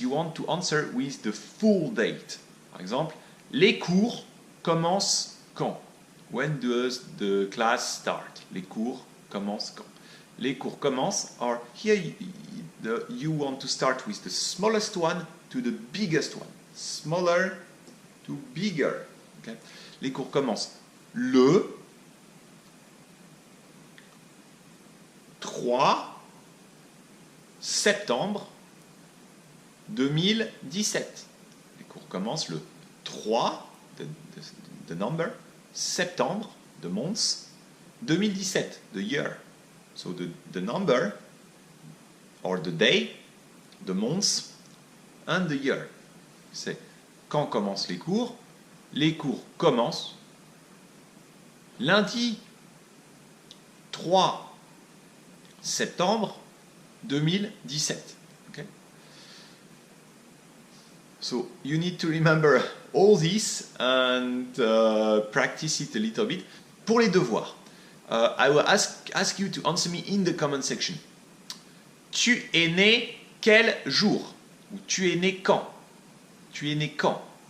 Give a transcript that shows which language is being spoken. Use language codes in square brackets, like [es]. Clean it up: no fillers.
[en] You want to answer with the full date. [fr] Par exemple, les cours commencent quand? [en] When does the class start? [fr] Les cours commencent quand? Les cours commencent, [en] or here you want to start with the smallest one to the biggest one. Smaller to bigger. Okay? [fr] Les cours commencent le 3 septembre 2017. Les cours commencent le 3, [en] the number, [fr] septembre, [en] the month, [fr] 2017, [en] the year. So the number, or the day, the month, and the year. [fr] C'est quand commencent les cours. Les cours commencent lundi 3 septembre 2017. [en] Okay? So you need to remember all this and practice it a little bit. [fr] Pour les devoirs, [en] I will ask you to answer me in the comment section. [fr] Tu es né quel jour? Ou tu es né quand? Tu es né quand?